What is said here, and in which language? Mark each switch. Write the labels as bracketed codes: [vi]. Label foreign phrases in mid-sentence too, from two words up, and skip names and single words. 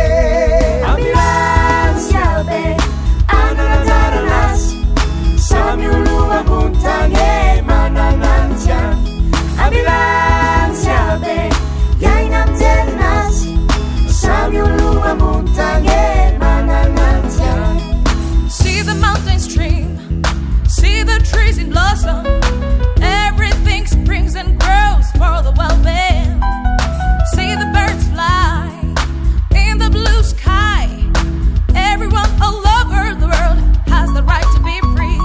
[mg] ambilantsy aby anana anjaranazy samy olo ambony tany manana ny tiany ambilantsy aby iaina mijery anazy samy olo ambony tany manana ny tiany. [en] See the mountains stream, see the trees in blossom, everything springs and grows for the well-being. See the birds fly in the blue sky, everyone all over the world has the right to be free.